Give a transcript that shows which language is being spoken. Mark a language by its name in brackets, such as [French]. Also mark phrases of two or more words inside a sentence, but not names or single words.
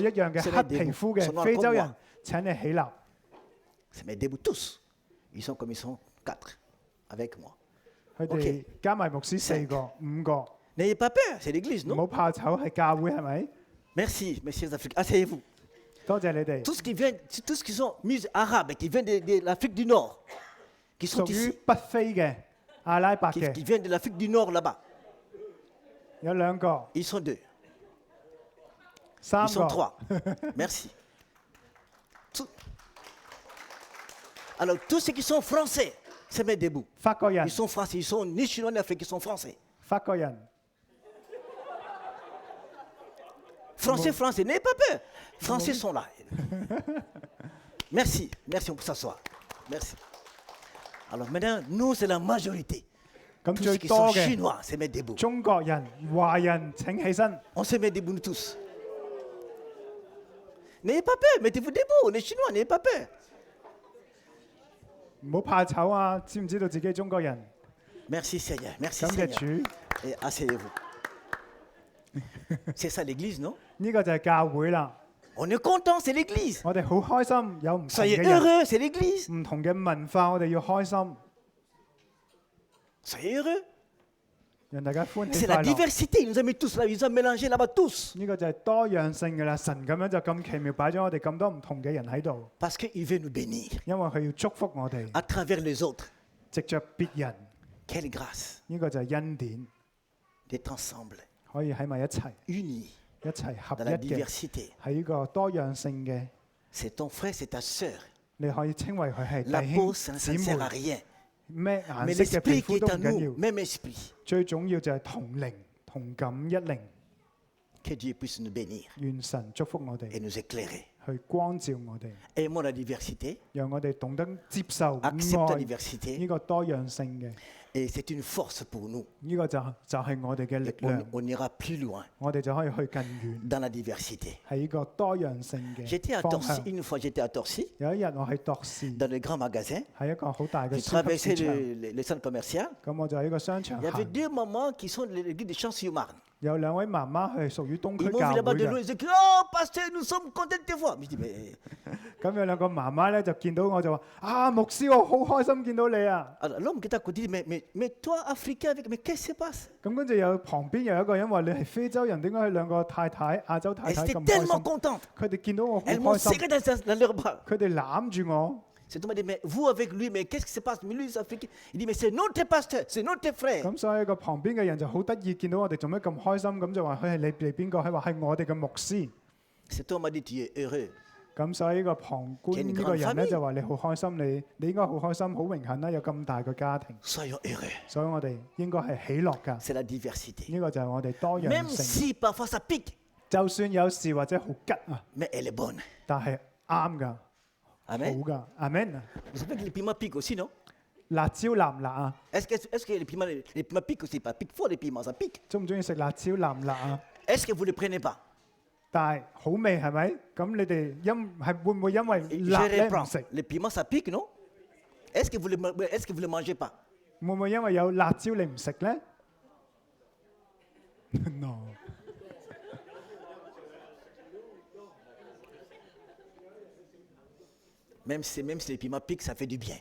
[Cantonese] 我一樣嘅 [French] se [Cantonese] 黑 [French] mettent [Cantonese] 皮 [French] debout. [Cantonese] 膚 [French] Sont [Cantonese] 嘅 [French] noirs [Cantonese] 非 [French] comme [Cantonese] 洲 [French] moi. [Cantonese] 人，請你起立。 [French] Se mettent debout tous. Ils sont comme ils sont, 4, avec moi. [Cantonese] 佢哋 OK 加埋牧師4個、5個， [French] N'ayez pas peur, c'est l'église, [Cantonese] 唔 [French] non? [Cantonese] 好怕醜，係教會係咪？ [French] Merci, messieurs Africains. Asseyez-vous. [Cantonese] 多謝你哋， [French] Tous ceux qui sont arabes, qui viennent de l'Afrique du Nord, qui sont [Cantonese] 屬於 [French] ici, [Cantonese] 北非嘅阿拉伯 [French] qui [Cantonese] 嘅 [French] viennent de l'Afrique du Nord là-bas. [Cantonese] 有2個、 [French] Ils sont 2, 3 ils sont [Cantonese] 個。 [French] 3. Merci. Alors, tous ceux qui sont français, se mettent debout. [Cantonese] 法國人 [French] Ils，sont français, ils sont ni chinois ni africains, ils sont français. [Cantonese] 法國人， [French] Français, français, n'ayez pas peur. Français sont là. Merci, merci, on peut s'asseoir. Merci. Alors maintenant, nous, c'est la majorité. [Cantonese] 咁 [French] Tous [Cantonese] 最 [French] ceux qui sont [Cantonese] 多嘅 [French] chinois se mettent debout. [Cantonese] 中國人、華人請起身。 [French] On se met debout, nous tous. N'ayez pas peur, mettez-vous debout. Les Chinois, n'ayez pas peur. [Cantonese] 唔好怕醜啊！知唔知道自己係中國人？ [French] Merci Seigneur, merci [Cantonese] 感謝 [French] Seigneur. [Cantonese] 主， [French] Et asseyez-vous. C'est ça l'église, non? [Cantonese] 呢個就係教會啦。 [French] On est content, c'est l'église. [Cantonese] 我哋好開心，有唔同 [French] Soyez [Cantonese] 嘅人、 [French] heureux, c'est l'église. [Cantonese] 唔同嘅文化，我哋要開心， [French] Soyez heureux. [Cantonese] 讓大家歡喜 [French] C'est la [Cantonese] 快樂。 [French] diversité. Il nous a mis tous là, il nous a mélangés là-bas tous. [Cantonese] 呢個就係多樣性嘅啦。神咁樣就咁奇妙擺咗我哋咁多唔同嘅人喺度， [French] Parce qu'il veut nous bénir [Cantonese] 因為佢要祝福我哋， [French] à travers les autres. [Cantonese] 藉着別人， [French] Quelle grâce [Cantonese] 呢個就係恩典， [French] d'être ensemble, [Cantonese] 可以喺埋一齊， [French] unis [Cantonese] 一齊合 [French] dans [Cantonese] 一 [French] la [Cantonese] 嘅， [French] diversité. [Cantonese] 喺呢個多樣性嘅， [French] C'est ton frère, c'est ta sœur. [Cantonese] 你可以稱為佢係 [French] La [Cantonese] 弟 [French] peau, [Cantonese] 兄 [French] ça [Cantonese] 姊 [French] ne sert à [Cantonese] 妹， [French] rien. [Cantonese] 咩顏 [French] Mais [Cantonese] 色嘅皮 [French] l'esprit qui [Cantonese] 膚都 [French] est [Cantonese] 唔 [French] en [Cantonese] 緊 [French] nous, [Cantonese] 要， [French] même esprit, [Cantonese] 最重要就係同靈同感一靈， [French] que Dieu puisse nous bénir [Cantonese] 願神祝福我 [French] et [Cantonese] 哋， [French] nous éclairer. [Cantonese] 去光照我哋， [French] Aimons la diversité, [Cantonese] 讓我哋懂得接受 [French] acceptons la [Cantonese] 愛 [French] diversité, [Cantonese] 呢個多樣性嘅， [French] et c'est une force pour nous. [Cantonese] 呢個就係我哋嘅力 [French] Et on, [Cantonese] 量， [French] on ira plus loin [Cantonese] 我哋就可以去更遠。 [French] dans la diversité. [Cantonese] 係呢個多樣性 [French] J'étais à [Cantonese] 嘅方 [French] Torcy, [Cantonese] 向。 [French] une fois j'étais à Torcy, [Cantonese] 有一日我喺度士， [French] dans le grand magasin. [Cantonese] 喺一個好大嘅 [French] J'ai [Cantonese] 超級 [French] traversé [Cantonese] 市場， [French] le centre commercial. [Cantonese] 咁我就喺個商場 [French] Il y avait [Cantonese] 行， [French] deux mamans qui sont de l'église de Champs-sur-Marne. [Cantonese] 有2位媽媽係屬於東 [French] Ils [Cantonese] 區 [French] m'ont [Cantonese] 教 [French] vu [Cantonese] 會 [French] là-bas de loin, [Cantonese] 嘅， [French] ils disaient oh, pasteur, nous sommes contents de te voir. Mais je dis, mais. [Cantonese] 咁有2個媽媽咧就見到我就話：啊，牧師，我好開心見到你啊！ [French] Alors l'homme qui est à côté dit, mais toi, Africain, mais qu'est-ce qui se passe? [Cantonese] 咁跟住有旁邊有一個人話：你係非洲人，點解佢2個太太亞洲太 [French] Elles [Cantonese] 太 [French] étaient [Cantonese] 咁開 [French] tellement [Cantonese] 心？ [French] contentes. [Cantonese] 佢哋見到我好 [French] Elles m'ont [Cantonese] 開心， [French] serré dans leurs bras. [Cantonese] 佢哋攬住我， [French] Cet homme a dit, mais vous avec lui, mais qu'est-ce qui se passe? Mais lui, ça fait il dit, mais c'est notre pasteur, c'est notre frère. [Cantonese] 咁所以個旁邊嘅人就好得意，見到我哋做咩咁開心，咁就話佢係你哋邊個？佢話係我哋嘅牧師。 [French] Cet homme a dit, tu es heureux. [Cantonese] 咁所以呢個旁觀呢個人咧就話你好開心，你應該好開心，好榮幸啦，有咁大個家庭。 [French] Soyons heureux. [Cantonese] 所以我哋應該係喜樂㗎。 [French] C'est la diversité. [Cantonese] 呢個就係我哋多樣 [French] Même [Cantonese] 性。 [French] si parfois ça pique, [Cantonese] 就算有時或者好吉啊， [French] mais elle est bonne. [Cantonese] 但係啱㗎，好 [French] Amen. [Cantonese] 㗎。阿 Men 啊， [French] Vous savez que les piments piquent aussi, non? [Cantonese] 辣椒辣唔辣啊？ [French] Est-ce que les piments piquent aussi? Pas piquent fort les piments, ça pique. [Cantonese] 中唔中意食辣椒辣唔辣啊？ [French] Est-ce que vous ne le prenez pas? [Cantonese] 但係好味係咪？咁你哋會唔會因為 [French] Je [Cantonese] 辣咧唔 [French] reprends. [Cantonese] 食？ [French] Les piments, ça pique, non? Est-ce que vous ne le mangez pas? [Cantonese] 會唔會因為有辣椒你唔食咧 ？No。 [French] Même si les piments piquent, ça fait du bien.